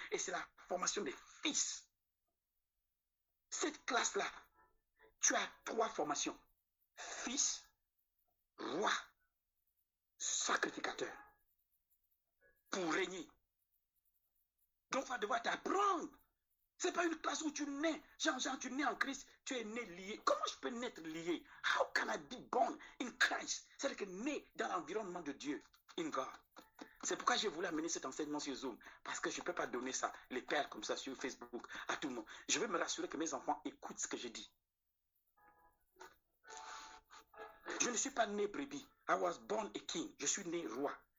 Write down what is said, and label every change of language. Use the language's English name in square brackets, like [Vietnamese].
[French] Et c'est la formation des fils. Cette classe-là, tu as 3 formations. Fils, roi, sacrificateur. Pour régner. Donc, on va devoir t'apprendre C'est pas une classe où tu nais. Genre, tu nais en Christ, tu es né lié. Comment je peux naître lié? [English] How can I be born in Christ? [French] C'est-à-dire que né dans l'environnement de Dieu, [English] in God. [French] C'est pourquoi j'ai voulu amener cet enseignement sur Zoom. Parce que je ne peux pas donner ça, les pères comme ça sur Facebook, à tout le monde. Je veux me rassurer que mes enfants écoutent ce que je dis. Je ne suis pas né brebis. [English] I was born a king. [French] Je suis né roi.